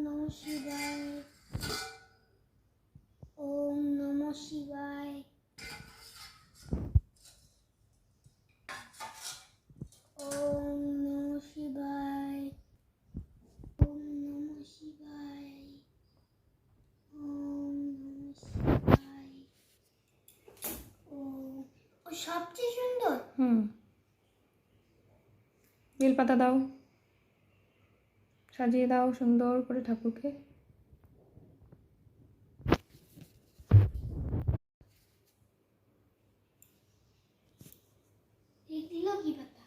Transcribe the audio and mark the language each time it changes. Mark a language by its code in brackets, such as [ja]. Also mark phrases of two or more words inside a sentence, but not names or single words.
[sa] শিবায়। ওম নমঃ শিবায়। ওম নমঃ শিবায়। ওম নমঃ শিবায়। ওম নমঃ শিবায়। [bn] ও সবচেয়ে সুন্দর। বেলপাতা দাও, সাজিয়ে দাও সুন্দর করে ঠাকুরকে। এগুলো কি পাতা?